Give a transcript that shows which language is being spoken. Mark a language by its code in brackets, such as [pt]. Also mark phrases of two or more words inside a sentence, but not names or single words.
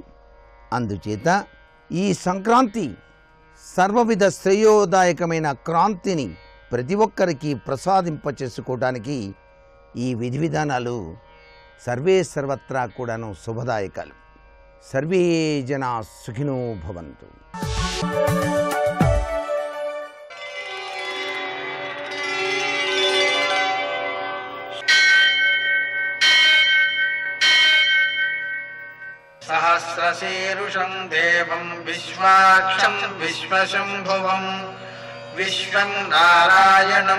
[te] అందుచేత ఈ సంక్రాంతి సర్వవిధ శ్రేయోదాయకమైన క్రాంతిని ప్రతి ఒక్కరికి ప్రసాదింపచేసుకోవడానికి ఈ విధి విధానాలు సర్వే సర్వత్రా కూడాను శుభదాయకాలు. [sa] సర్వే జనా సుఖినో భవంతు. सहस्रशीर्षं देवं विश्वाक्षं विश्वशम्भुवं विश्वं नारायणं